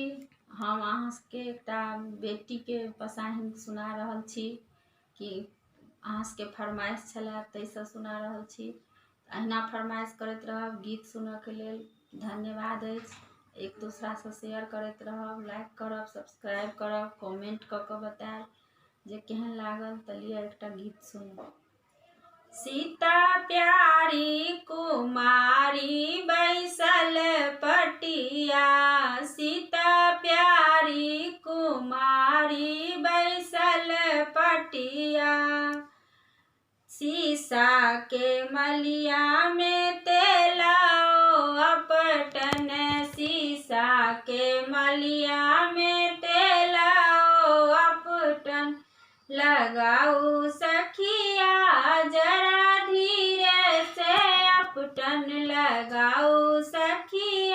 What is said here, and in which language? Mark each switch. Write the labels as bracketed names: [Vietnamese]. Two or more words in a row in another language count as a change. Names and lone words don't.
[Maithili] हम अहाँके एकटा बेटीके पसाहिन सुना रहल छी कि अहाँके फरमाइश छलै ताहिसँ सुना रहल छी। अहिना फरमाइश करैत रहब। गीत सुनऽके लेल धन्यवाद अछि। एक दूसरासँ शेयर करैत रहब, लाइक करब, सब्सक्राइब करब, कमेंट कऽ कऽ बतायब जे केहन लागल। तऽ लिअ एकटा गीत सुनू। सीता प्यारी कुमारी बैसल पटिया, सीता प्यारी कुमारी बैसल पटिया, शीशा के मलिया में तेलाओ अपटन, शीशा के मलिया में तेलाओ अपटन, लगाऊ सखिया जरा धीरे से अपटन, लगाऊ सखिया।